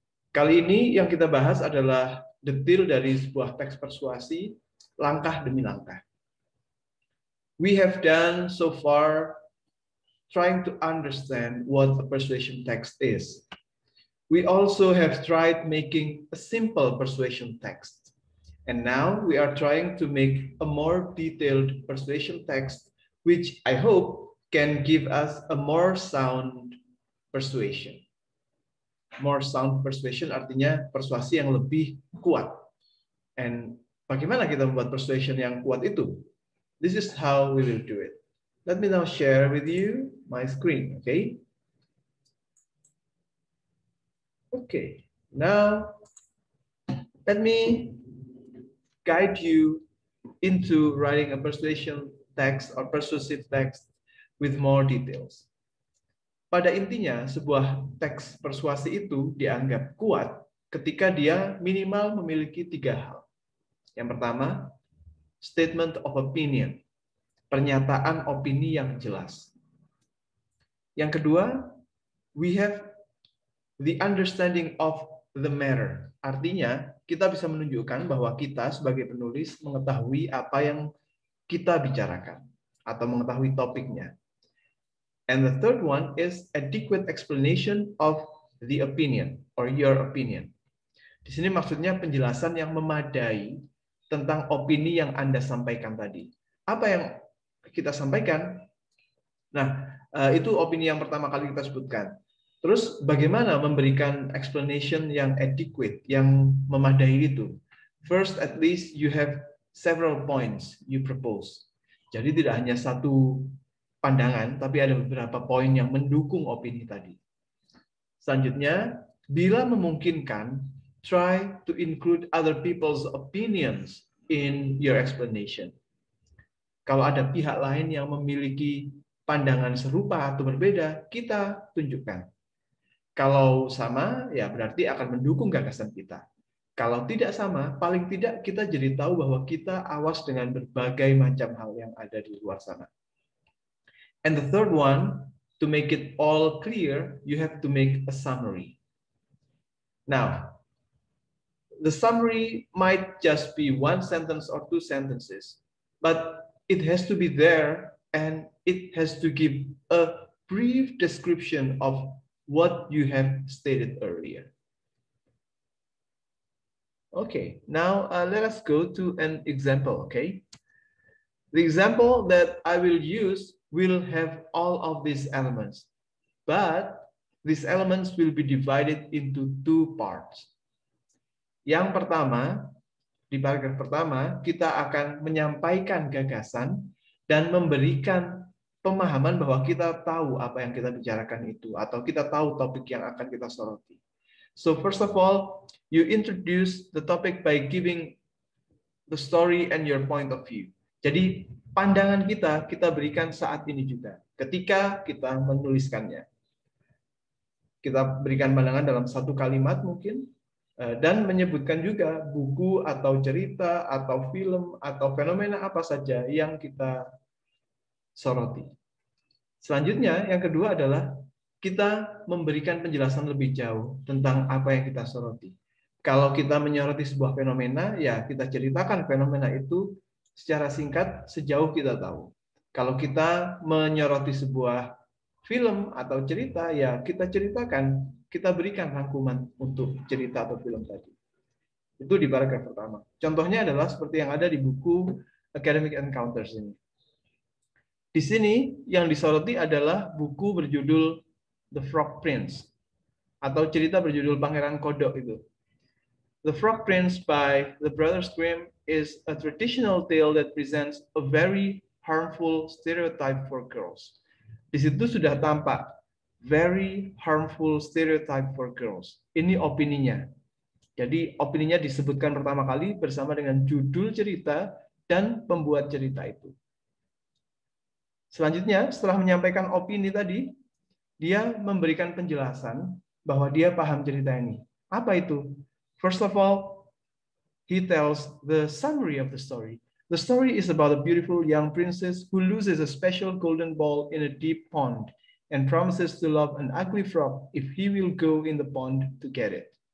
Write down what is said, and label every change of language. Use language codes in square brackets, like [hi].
[id] Kali ini yang kita bahas adalah detail dari sebuah teks persuasi, langkah demi langkah. [en] We have done so far trying to understand what a persuasion text is. We also have tried making a simple persuasion text. And now we are trying to make a more detailed persuasion text, which I hope can give us a more sound persuasion. More sound persuasion [id] artinya persuasi yang lebih kuat. And bagaimana kita membuat persuasion yang kuat itu? [en] This is how we will do it. Let me now share with you my screen, okay? Okay, now let me guide you into writing a persuasion text or persuasive text with more details. [id] Pada intinya, sebuah teks persuasi itu dianggap kuat ketika dia minimal memiliki 3 hal. Yang pertama, [en] statement of opinion. [id] Pernyataan opini yang jelas. Yang kedua, [en] we have the understanding of the matter. [id] Artinya, kita bisa menunjukkan bahwa kita sebagai penulis mengetahui apa yang kita bicarakan atau mengetahui topiknya. [en] And the third one is adequate explanation of the opinion or your opinion. [id] Di sini maksudnya penjelasan yang memadai tentang opini yang Anda sampaikan tadi. Apa yang kita sampaikan? Nah, itu opini yang pertama kali kita sebutkan. Terus bagaimana memberikan explanation yang adequate, yang memadai itu? [en] First, at least you have several points you propose. [id] Jadi tidak hanya satu pandangan, tapi ada beberapa poin yang mendukung opini tadi. Selanjutnya, bila memungkinkan, [en] try to include other people's opinions in your explanation. [id] Kalau ada pihak lain yang memiliki pandangan serupa atau berbeda, kita tunjukkan. Kalau sama, ya berarti akan mendukung gagasan kita. Kalau tidak sama, paling tidak kita jadi tahu bahwa kita awas dengan berbagai macam hal yang ada di luar sana. [en] And the third one, to make it all clear, you have to make a summary. Now, the summary might just be 1 sentence or 2 sentences, but it has to be there and it has to give a brief description of what you have stated earlier. Okay, now let us go to an example, okay? The example that I will use will have all of these elements, but these elements will be divided into 2 parts. [id] Yang pertama, di paragraf pertama, kita akan menyampaikan gagasan dan memberikan pemahaman bahwa kita tahu apa yang kita bicarakan itu, atau kita tahu topik yang akan kita soroti. [en] So first of all, you introduce the topic by giving the story and your point of view. [id] Jadi pandangan kita berikan saat ini juga, ketika kita menuliskannya. Kita berikan pandangan dalam 1 kalimat mungkin, dan menyebutkan juga buku atau cerita atau film atau fenomena apa saja yang kita soroti. Selanjutnya, yang kedua adalah kita memberikan penjelasan lebih jauh tentang apa yang kita soroti. Kalau kita menyoroti sebuah fenomena, ya kita ceritakan fenomena itu secara singkat sejauh kita tahu. Kalau kita menyoroti sebuah film atau cerita, ya kita ceritakan, kita berikan rangkuman untuk cerita atau film tadi. Itu di paragraf pertama. Contohnya adalah seperti yang ada di buku Academic Encounters ini. Di sini yang disoroti adalah buku berjudul The Frog Prince, atau cerita berjudul Pangeran Kodok itu. [en] The Frog Prince by the Brothers Grimm is a traditional tale that presents a very harmful stereotype for girls. [id] Di situ sudah tampak [en] very harmful stereotype for girls. [id] Ini opininya. Jadi opininya disebutkan pertama kali bersama dengan judul cerita dan pembuat cerita itu. Selanjutnya, setelah menyampaikan opini tadi, dia memberikan penjelasan bahwa dia paham cerita ini. Apa itu? [en] First of all, he tells the summary of the story. The story is about a beautiful young princess who loses a special golden ball in a deep pond and promises to love an ugly frog if he will go in the pond to get it.